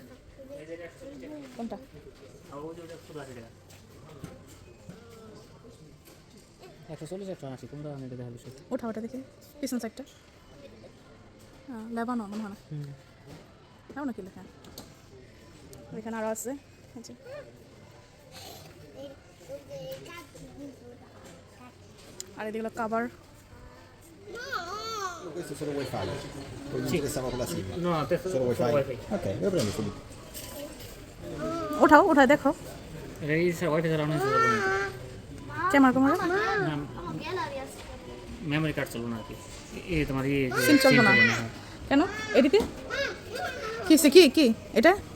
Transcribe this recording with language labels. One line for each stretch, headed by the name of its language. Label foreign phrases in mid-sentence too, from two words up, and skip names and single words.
Bangla: কোনটা? ওঠা ওটা দেখি পিছন সাইডটা। লেবানো মনে হয় না, তাও নাকি লেখা এখানে আরও আছে। আর এদিকে কাভার।
Italian: Questo è solo wifi, poi sì. Che siamo con la SIM. No, solo wifi. Ok, lo prendo subito.
Bangla: ওঠাও ওঠায় দেখো ওয়াইফাই চালানো হয়েছে ক্যামেরা ক্যামেরা মেমোরি কার্ড চলবে না আর কি। এই তোমার সিম চলবে না কেন? এদিকে কিসে কি কি এটা?